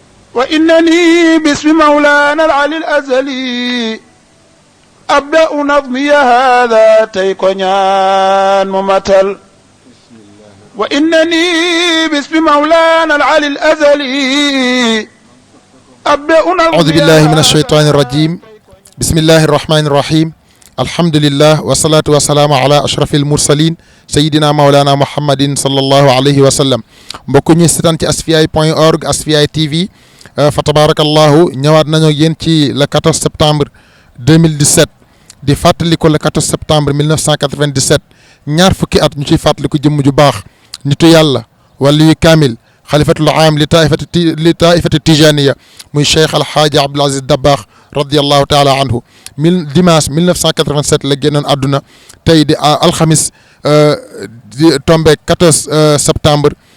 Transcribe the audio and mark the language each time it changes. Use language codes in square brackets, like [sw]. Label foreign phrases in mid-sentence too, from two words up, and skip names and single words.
[ar] وإنني باسم مولانا العلي الأزلي أبدأ نظمي هذا تيكونيان ممثل وإنني باسم مولانا العلي الأزلي أبدأ نظمي أعوذ بالله من الشيطان الرجيم بسم الله الرحمن الرحيم الحمد لله والصلاة والسلام على أشرف المرسلين سيدنا مولانا محمد صلى الله عليه وسلم [wo] mbokk ñi seetaan ci asfiyahi.org Asfiyahi TV fa tabarakallahu ñëwaat nañu yéen ci le 14 septembre 2017 di fàttaliku [fr] le 14 septembre 1997 [wo] ñaar fukki at ñu ciy fàttaliku jëmm ju baax nitu yàlla wàllu yu kaamil [ar] خليفة العام للطائفة التجانية [wo] muy Cheikh Alhaaji Abdoul Aziz Dabakh [ar] رضي الله تعالى عنه [wo] dimanche 1987 la génnoon àdduna tey di alxamis di [fr] tombé 14 septembre